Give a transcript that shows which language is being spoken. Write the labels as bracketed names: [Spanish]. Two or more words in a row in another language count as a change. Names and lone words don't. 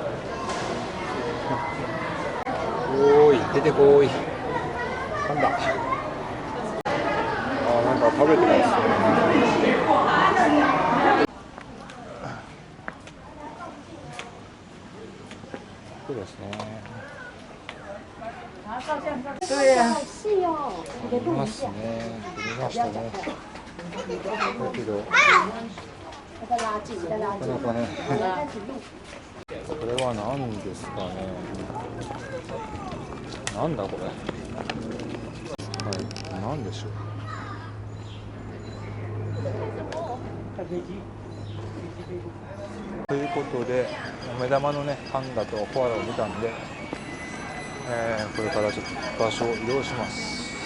[Japanese] おーい、出てこーい。なんだ。あ、なんか食べてますね。そうですね。 [Chinese] 对呀、是哦， [Japanese] ありますね。見ましたね。だけど、 [Chinese] 那个垃圾，那个垃圾， [Japanese] なかなかね。 [Chinese] 开始录。 [Japanese] これは何ですかね。なんだこれ。はい、なんでしょう。ということで、目玉のね、パンダとコアラを見たんで、これからちょっと場所を移動します。